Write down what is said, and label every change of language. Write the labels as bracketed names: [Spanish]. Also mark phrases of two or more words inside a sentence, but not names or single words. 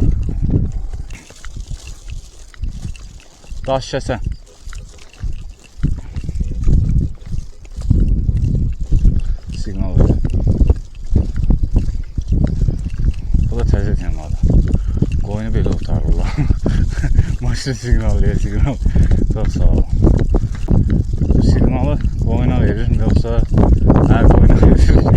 [Azerbaijani] Daş kəsən. Signal verir. Bu da təzə temadır. Qoyunu belə otarırlar. Maşın signal. Çok sağ olun. [Turkish] Signalı boyuna verir mi yoksa her boyuna verir?